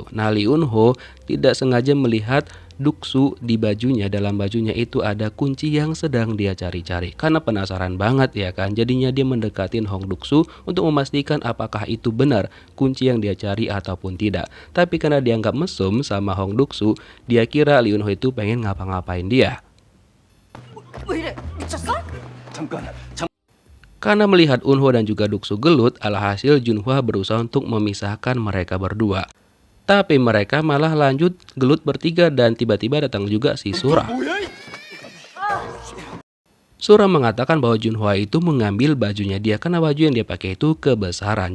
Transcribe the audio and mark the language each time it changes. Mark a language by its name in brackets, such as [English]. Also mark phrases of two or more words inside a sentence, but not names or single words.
[Indonesian] Nah, Lee Eun-ho tidak sengaja melihat Duk-soo di bajunya, dalam bajunya itu ada kunci yang sedang dia cari-cari. Karena penasaran banget ya kan, jadinya dia mendekatin Hong Duk-soo untuk memastikan apakah itu benar kunci yang dia cari ataupun tidak. Tapi karena dianggap mesum sama Hong Duk-soo, dia kira Lee Eun-ho itu pengen ngapa-ngapain dia. [Korean] 왜 이래? 미쳤어? 잠깐 [Indonesian] Karena melihat Eun-ho dan juga Duk-soo gelut, alhasil Junhwa berusaha untuk memisahkan mereka berdua. Tapi mereka malah lanjut gelut bertiga dan tiba-tiba datang juga si Sura. Sura mengatakan bahwa Junhwa itu mengambil bajunya dia karena baju yang dia pakai itu kebesaran.